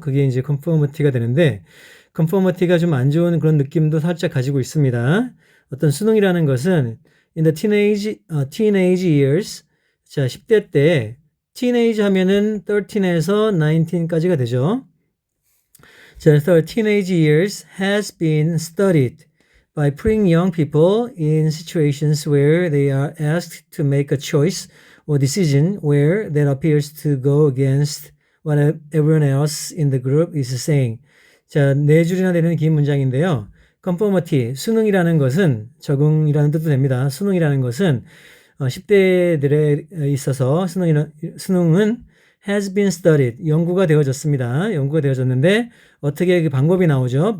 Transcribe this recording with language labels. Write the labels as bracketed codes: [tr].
[ko] 그게 이제 conformity가 되는데 conformity가 좀 안 좋은 그런 느낌도 살짝 가지고 있습니다. 어떤 순응이라는 것은 in the teenage years, 자 10대 때 teenage 하면은 13에서 19까지가 되죠. [en] 자, 그래서 teenage years has been studied by putting young people in situations where they are asked to make a choice or decision where that appears to go against what everyone else in the group is saying. [ko] 자, 네 줄이나 되는 긴 문장인데요. conformity, 순응이라는 것은 적응이라는 뜻도 됩니다. 순응이라는 것은 10대들에 있어서 순응은 has been studied, 연구가 되어졌습니다. 연구가 되어졌는데 어떻게 그 방법이 나오죠?